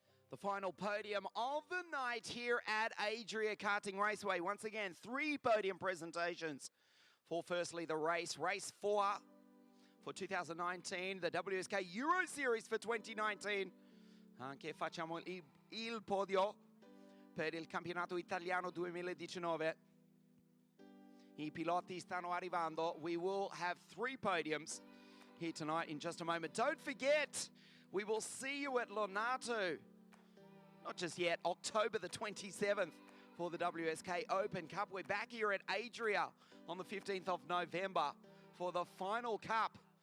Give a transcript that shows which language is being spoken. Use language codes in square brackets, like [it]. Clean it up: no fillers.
[en] The final podium of the night here at ADRIA Karting Raceway. Once again, 3 podium presentations for firstly the race 4 for 2019, the WSK Euro Series for 2019. [it] Anche facciamo il podio per il Campionato Italiano 2019. I piloti stanno arrivando. [en] We will have 3 podiums here tonight in just a moment. Don't forget, we will see you at Lonato. Not just yet, October the 27th for the WSK Open Cup. We're back here at ADRIA on the 15th of November for the final cup.